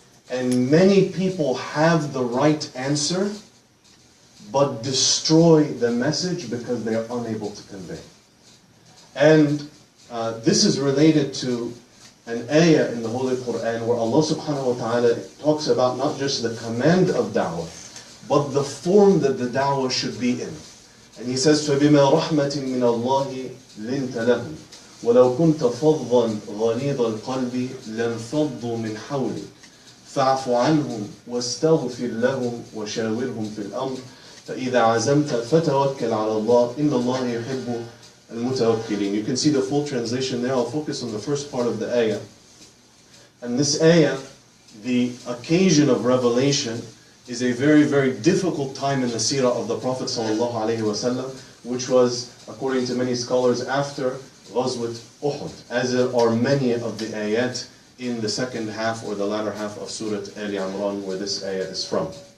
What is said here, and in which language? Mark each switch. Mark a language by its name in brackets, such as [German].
[English] And many people have the right answer, but destroy the message because they are unable to convey. And this is related to an ayah in the Holy Quran where Allah subhanahu wa ta'ala talks about not just the command of da'wah, but the form that the da'wah should be in. And He says, [Arabic] فَبِمَا رَحْمَةٍ مِّنَ اللَّهِ لِنْتَ لَهُمْ وَلَوْ كُنْتَ فَضًّا غَلِيظَ الْقَلْبِ لَانْفَضُّوا مِنْ حَوْلِكَ فاعف عنهم واستغفر لهم وشاورهم في الأمر فإذا عزمت فتوكل على الله إن الله يحب المتوكلين. [English] You can see the full translation there. I'll focus on the first part of the ayah. And this ayah, the occasion of revelation, is a very, very difficult time in the seerah of the Prophet ﷺ, which was, according to many scholars, after Ghazwat Uhud, as are many of the ayat in the second half or the latter half of Surah Ali Imran, where this ayah is from.